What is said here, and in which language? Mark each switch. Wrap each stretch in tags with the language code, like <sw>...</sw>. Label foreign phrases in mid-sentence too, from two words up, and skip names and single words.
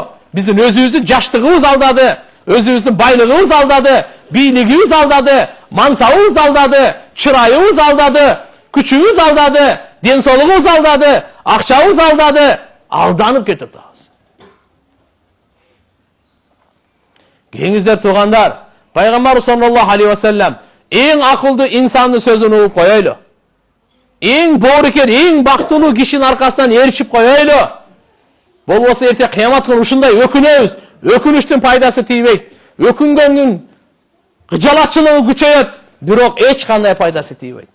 <ky>Биздин өзүбүздүн жаштыгыбыз алдады, өзүбүздүн байлыгыбыз алдады, бийлигибиз алдады, мансабыбыз алдады, чырайыбыз алдады, күчүбүз алдады, ден соолугубуз алдады, акчабыз алдады, алданып кетип атабыз. Кеңиздер туугандар, Пайгамбар</ky> <ar>صلى الله عليه وسلم</ar> <ky>эң акылдуу инсандын сөзүн угуп коелу. Эң боорукер, эң бактылуу кишинин аркасынан ээрчип коелу. Болбосо эрте кыямат күнү ушундай өкүнөбүз. Өкүнүштүн пайдасы тийбейт. Өкүнгөндүн кыжалатчылыгы күчөйөт, бирок эч кандай пайдасы тийбейт.</ky>